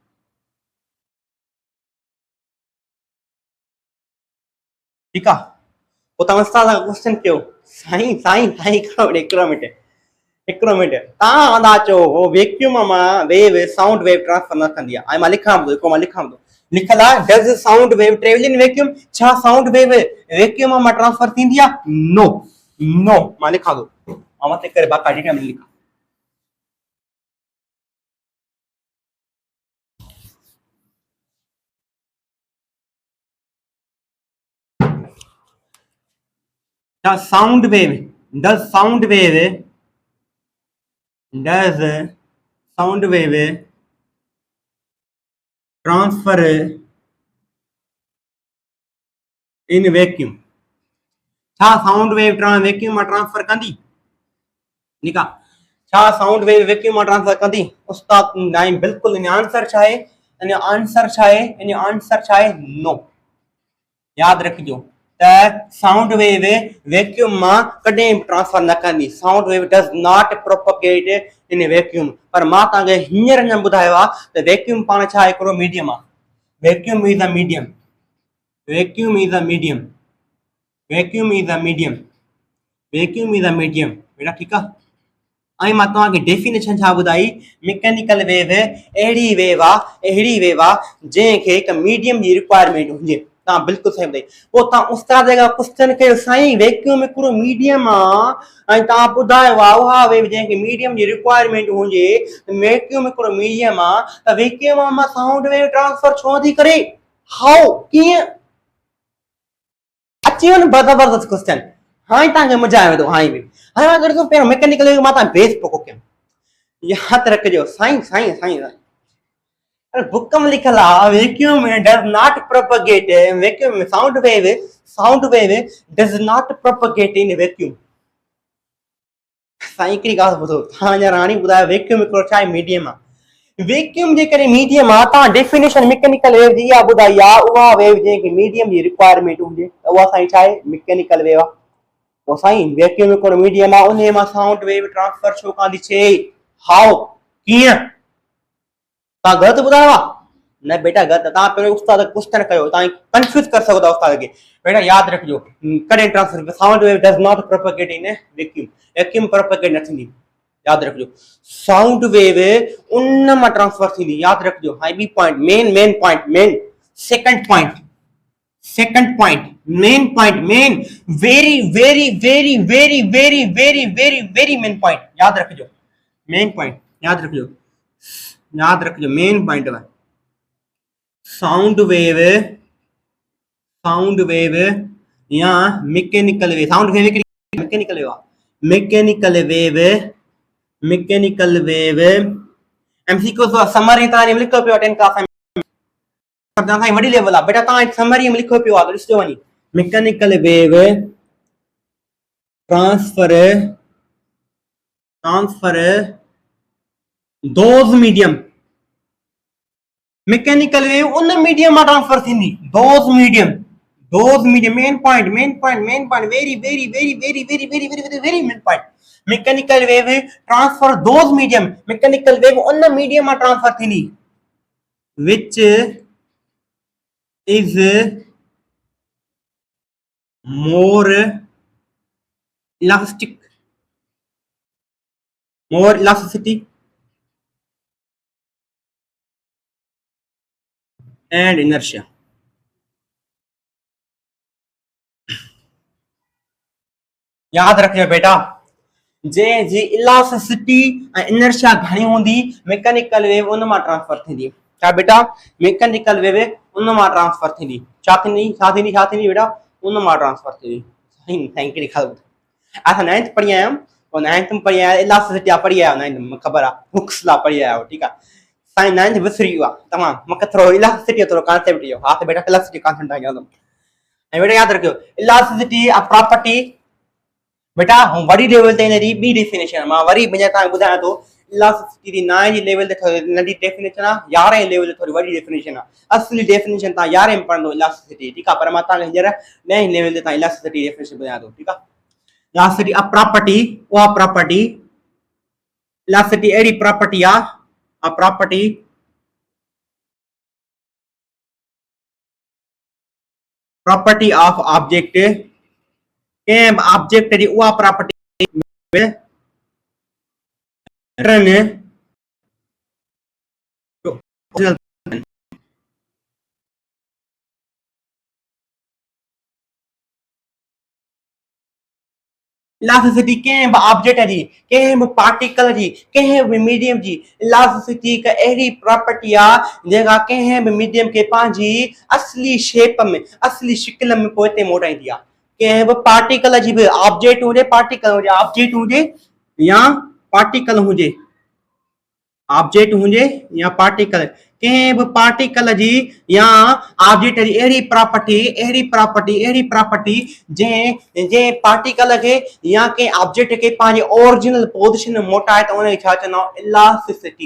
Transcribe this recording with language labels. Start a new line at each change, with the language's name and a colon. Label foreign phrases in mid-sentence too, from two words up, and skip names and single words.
Sindhi: ٺيڪ آهي، پوءِ توهان استاد کان ڪوئسچن ڪيو، سائين سائين سائين هڪڙو منٽ توهان آندا چئو هو ويڪيوم مان
English: wave sound wave transfer
Sindhi: نه ڪندي آهي. مان لکان ٿو، لکيل آهي
English: does sound wave travel in vacuum?
Sindhi: ڇا
English: sound wave vacuum
Sindhi: مان ٽرانسفر ٿيندي آهي?
English: no no.
Sindhi: मां लिखां थो, मां मथे करे बाक़ाइदा में लिखां।
English: does sound wave transfer in vacuum?
Sindhi: ڇا
English: sound wave vacuum
Sindhi: ۾ ٽرانسفر ڪندي? نڪا ڇا
English: sound wave vacuum
Sindhi: ۾ ٽرانسفر ڪندي? उस्ताद नहीं, बिल्कुल। इन आंसर छा है? इन आंसर छा है? नो। ياد رکجو ته
English: sound wave vacuum
Sindhi: ۾ ڪڏهن ٽرانسفر نه ڪندي.
English: sound wave does not propagate in vacuum.
Sindhi: पर मां तव्हांखे हींअर अञा ॿुधायो आहे त वैक्यूम पाण छा हिकिड़ो मीडियम आहे।
English: vacuum is a medium, vacuum is a medium, vacuum is a medium, vacuum is a medium beta,
Sindhi: ठीकु आहे। ۽ مان توهان کي ڊيفينيشن ڇا ٻڌائي?
English: mechanical wave
Sindhi: اهڙي ويو آهي جنهن کي هڪ ميڊيم جي رڪوائرمينٽ هجي. توهان بلڪل صحيح ٻڌائي. پوءِ توهان استاد کان ڪوئسچن ڪيو، سائين ويڪيوم هڪڙو ميڊيم آهي ۽ توهان ٻڌايو آهي اها ويو جنهن کي ميڊيم جي رڪوائرمينٽ هجي، ويڪيوم هڪڙو ميڊيم آهي، ته ويڪيوم مان
English: sound wave transfer
Sindhi: ڇو ٿي ڪري? हाउ, कीअं? अची वञ ज़बरदस्त क्वेश्चन। हाँ तव्हांखे मज़ा आयो थो। هان ب هاڻي مان ڪري ٿو پهريون
English: mechanical wave
Sindhi: مان توهان بيس پوکو ڪيان. ياد رکجو سائين سائين سائين اري بڪ ۾ لکيل آهي
English: vacuum does not propagate, vacuum sound wave does not propagate in vacuum.
Sindhi: साईं हिकिड़ी ॻाल्हि ॿुधो, तव्हां अञा राणी ॿुधायो वैक्यूम हिकिड़ो छा आहे? मीडियम आहे। ويڪيوم جي ڪري ميڊيم آهي. توهان ڊيفينيشن
English: mechanical wave
Sindhi: جي اها ٻڌائي آهي، اها ويو جنهن کي ميڊيم جي رڪوائرمينٽ هجي ته اها سائين ڇا آهي?
English: mechanical wave
Sindhi: آهي. پوءِ سائين ويڪيوم هڪڙو ميڊيم آهي، ان مان
English: sound wave transfer
Sindhi: ڇو ڪان ٿي ٿئي? हाउ, कीअं? तव्हां ग़लति ॿुधायो आहे? न बेटा ग़लति। तव्हां पहिरियों उस्ताद क्वेश्चन कयो, तव्हां कंफ्यूज करे सघो था उस्ताद खे। بيٽا ياد رکجو، ڪڏهن
English: transfer sound wave does not propagate in vacuum, vacuum propagate
Sindhi: نه ٿيندي. ياد رکجو
English: sound wave
Sindhi: ان مان ٽرانسفر ٿيندي. ياد رکجو.
English: high B point, main point, second point, main point, very very very very very very very very main point.
Sindhi: ياد رکجو
English: main point,
Sindhi: ياد رکجو
English: main point
Sindhi: آهي
English: sound wave
Sindhi: يا
English: mechanical wave. sound wave mechanical wave MCQ summary
Sindhi: توهان لکو پيو 10 ڪلاس ۾، توهان وڏي ليول آهي بيٽا، توهان سمري ۾ لکو پيو آهي، ڏسجو وڃي.
English: mechanical wave transfer those medium, mechanical wave
Sindhi: ان ميڊيم ۾ ٽرانسفر ٿيندي.
English: those medium, main point, very very very very very very very very main point. mechanical wave transfer those medium, mechanical wave
Sindhi: ان ميڊيم ۾ ٽرانسفر ٿيندي
English: which is more elasticity and inertia।
Sindhi: याद रखियो बेटा, जे जी इलास्टिसिटी ऐं इनर्शिया घणी हूंदी मैकेनिकल वेव उन मां ट्रांसफर थींदी। ڇا بيٽا?
English: mechanical wave
Sindhi: ان مان ٽرانسفر ٿيندي. ڇا ٿيندي؟ ڇا ٿيندي؟ ڇا ٿيندي بيٽا? ان مان ٽرانسفر ٿيندي. صحيح
English: thank you
Sindhi: خبر. اسان 9th پڙهي آيا
Hindi: हम और
Sindhi: 9th ۾ پڙهي آيا ايلاسٽيسٽي پڙهي آيا 9th ۾ خبر آهي
English: Hooke's law
Sindhi: پڙهي آيا ٺيڪ آهي. سائين 9th وسري ويو آهي تمام مون کي ٿورو ايلاسٽيسٽي ٿورو ڪانسيپٽ اهو هو ته بيٽا
English: elasticity concept
Sindhi: آهي ۽ بيٽا ياد رکيو
English: elasticity a property
Sindhi: بيٽا وري ليول تي هن جي ٻي ڊيفينيشن مان وري توهان کي ٻڌايان ٿو ايلاسٽيسٽي جي 9 جي ليول تي ننڍي ڊيفينيشن آهي 11 ليول تي ٿوري وڏي ڊيفينيشن آهي اصلي ڊيفينيشن توهان 11 ۾ پڙهندو ايلاسٽيسٽي ٺيڪ آهي پر مان توهان کي هاڻي 9 ليول تي توهان
English: elasticity definition
Sindhi: ٻڌايان ٿو ٺيڪ آهي.
English: elasticity a property
Sindhi: اها
English: property elasticity
Sindhi: اهڙي پراپرٽي آهي
English: a property property of object
Sindhi: ڪنهن به آبجيڪٽ جي اها پراپرٽي
English: run elasticity
Sindhi: ڪنهن به آبجيڪٽ جي ڪنهن به پارٽيڪل جي ڪنهن به ميڊيم جي ايلاسٽيسٽي هڪ اهڙي پراپرٽي آهي جيڪا ڪنهن به ميڊيم کي پنهنجي اصلي شيپ ۾ اصلي شڪل ۾ پوءِ هتي موٽائيندي آهي. ڪنهن به پارٽيڪل جي به آبجيڪٽ هجي آبجيڪٽ هجي يا پارٽيڪل هجي آبجيڪٽ هجي يا پارٽيڪل ڪنهن به پارٽيڪل جي يا آبجيڪٽ جي اهڙي پراپرٽي جنهن پارٽيڪل کي يا ڪنهن آبجيڪٽ کي پنهنجي
English: original position
Sindhi: ۾ موٽائي ته ان کي ڇا چوندا آهيون ايلاسٽيسٽي.